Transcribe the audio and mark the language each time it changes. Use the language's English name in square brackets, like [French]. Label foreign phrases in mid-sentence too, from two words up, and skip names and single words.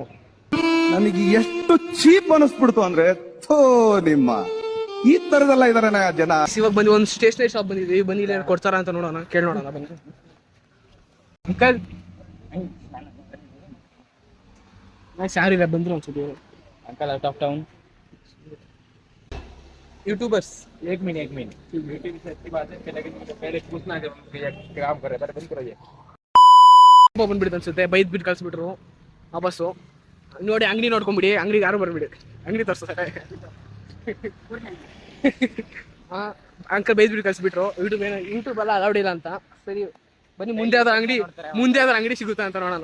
[Kannada] ನನಗೆ ಎಷ್ಟು ಚೀಪ್ ಅನಿಸ್ಬಿಡ್ತು ಅಂದ್ರೆ, ನಿಮ್ಮ ಈ ತರದೆಲ್ಲ ಇದಾರೆ ಜನ. ಇವಾಗ ಬಂದು ಒಂದು ಸ್ಟೇಷನರಿ ಶಾಪ್ ಬಂದಿದ್ದೀವಿ. ಬನ್ನಿ, ಇಲ್ಲಿ ಕೊಡ್ತಾರ ಅಂತ ನೋಡೋಣ, ಕೇಳಿ ನೋಡೋಣ. ಬನ್ನಿ ಅಂಕಲ್. ಯಾರಿಲ್ಲ, ಬಂದ್ರು ಅನ್ಸುತ್ತೆ [English] Uncle out of town [Hindi] यूट्यूबर्स. एक मिनट यूट्यूब से अच्छी बात है, लेकिन मुझे पहले पूछना है कि काम कर रहे हैं. बंद करो. [Kannada] ಬಂದ್ಬಿಡ್ತು ಅನ್ಸುತ್ತೆ. ಬೈದ್ಬಿಟ್ಟು ಕಳಿಸ್ಬಿಟ್ರು ವಾಪಸ್ಸು. ನೋಡಿ, ಅಂಗಡಿ ನೋಡ್ಕೊಂಬಿಡಿ. ಅಂಗಡಿಗೆ ಯಾರು ಬರಬೇಡಿ, ಅಂಗಡಿ ತೋರಿಸ್ತಾರೆ. ಅಂಕಲ್ ಬೈದ್ಬಿಟ್ಟು ಕಳಿಸ್ಬಿಟ್ರು. ಯೂಟ್ಯೂಬ್ ಎಲ್ಲ ಅಲೌಡ್ ಇಲ್ಲ ಅಂತ. ಸರಿ, ಬನ್ನಿ, ಮುಂದೆ ಯಾವ್ದಾರು ಅಂಗಡಿ ಸಿಗುತ್ತಾ ಅಂತ ನೋಡೋಣ.